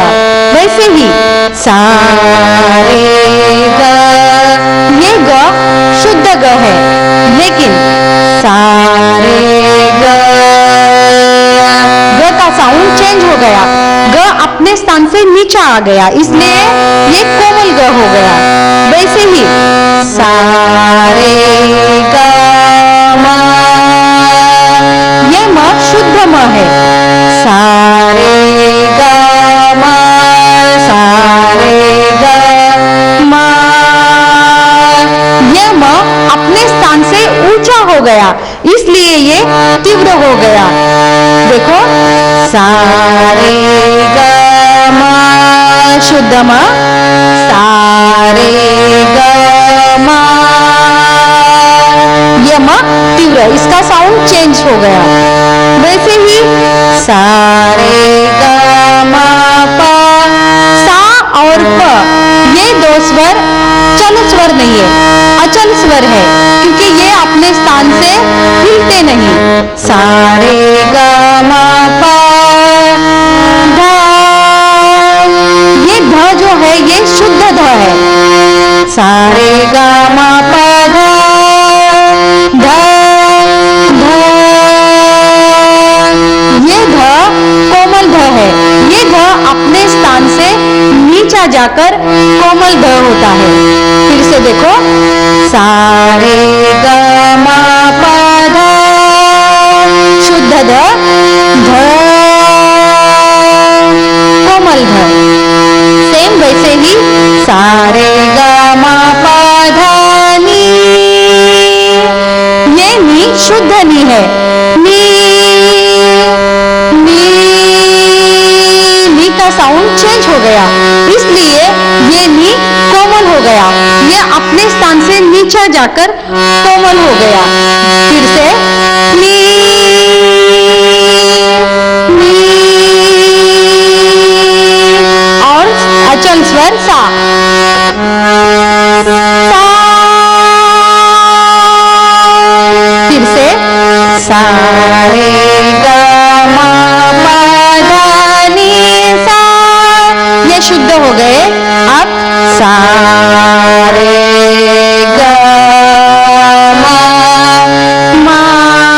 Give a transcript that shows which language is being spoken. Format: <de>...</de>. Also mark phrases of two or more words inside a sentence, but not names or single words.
<hi>वैसे ही सा रे ग, ये ग शुद्ध ग है, लेकिन सा रे ग का</hi> <en>sound change</en> <hi>हो गया, ग अपने स्थान से नीचा आ गया, इसलिए ये कोमल ग हो गया। वैसे ही सा रे ग म, ये म शुद्ध म है, सा रे ग म, सा रे ग म, ये म अपने स्थान से ऊंचा हो गया, इसलिए ये तीव्र हो गया। देखो सा रे ग म शुद्ध म, सा रे ग म, ये म तीव्र, इसका</hi> <en>sound change</en> <hi>हो गया। वैसे ही सा रे ग म प, सा और प ये 2 स्वर चल स्वर नहीं है, अचल स्वर है, क्योंकि ये अपने स्थान से हिलते नहीं। सा रे ग म प ध, ये ध जो है ये शुद्ध ध है। सा रे ग म प ध, ध ध, ये ध कोमल ध है, ये ध अपने स्थान से नीचा जाकर कोमल ध होता है। फिर से देखो सा रे ग म प ध, शुद्ध ध, ध कोमल ध। सेम वैसे ही सा रे ग म प ध नि, ये नी शुद्ध नी है, नी, नी, नी का</hi> <en>sound change</en> <hi>हो गया, इसलिए ये नी कोमल हो गया, ये अपने स्थान से नीचा जाकर कोमल हो गया। फिर से नी, नी, और अचल स्वर सा, सा, फिर से सा रे ग म प ध नि सा, ये शुद्ध हो गए। अब सा रे ग म,</hi>